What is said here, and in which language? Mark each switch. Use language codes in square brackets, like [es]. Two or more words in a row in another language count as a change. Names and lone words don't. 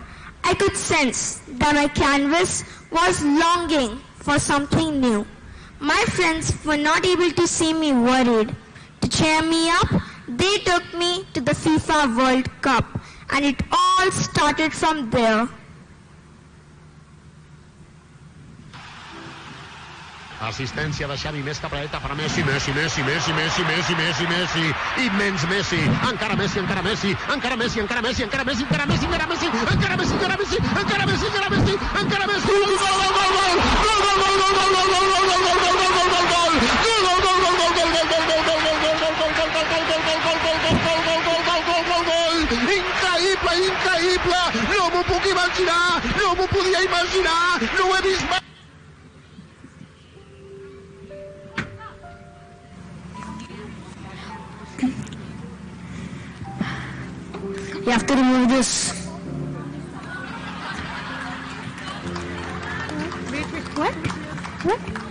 [en] I could sense that my canvas was longing for something new. My friends were not able to see me worried. To cheer me up, they took me to the FIFA World Cup, and it all started from there. [ca] Assistència de Xavi, més capradeta per Messi, Messi, Messi, Messi, Messi, Messi, Messi, Messi, immens Messi, encara Messi, encara Messi, encara Messi, encara Messi, encara Messi, encara Messi, encara Messi, encara Messi, encara Messi, encara Messi, encara Messi, encara Messi, increïble, increïble, no m'ho puc imaginar, no m'ho podia imaginar, no ho he vist mai. [en] You have to remove this. What? What?